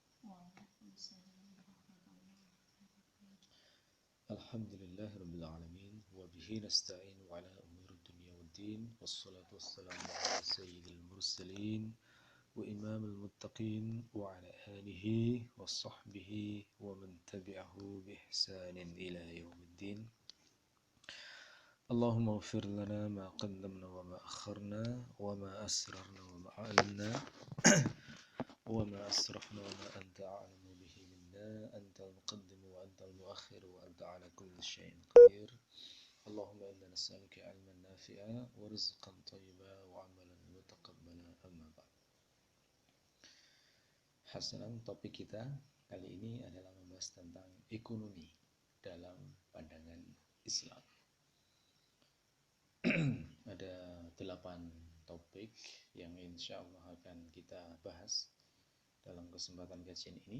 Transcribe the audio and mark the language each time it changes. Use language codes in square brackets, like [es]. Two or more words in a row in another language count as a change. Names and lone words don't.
[ar] الحمد لله رب العالمين وبه نستعين على أمور الدنيا والدين والصلاة والسلام على سيد المرسلين وإمام المتقين وعلى آله وصحبه ومن تبعه بإحسان إلى يوم الدين. اللهم اغفر لنا ما قدمنا وما أخرنا وما أسررنا وما أعلنا وما أسرفنا وما أنت أعلم به منا أنت المقدم وأنت المؤخر وأنت على كل شيء قدير. اللهم إنا نسألك علما نافعا ورزقا طيبا وعملا متقبلا أما بعد. Hasanan, [id] topik kita kali ini adalah membahas tentang ekonomi dalam pandangan Islam. Ada 8 topik yang [ar] إن شاء الله [id] akan kita bahas dalam kesempatan kajian ini.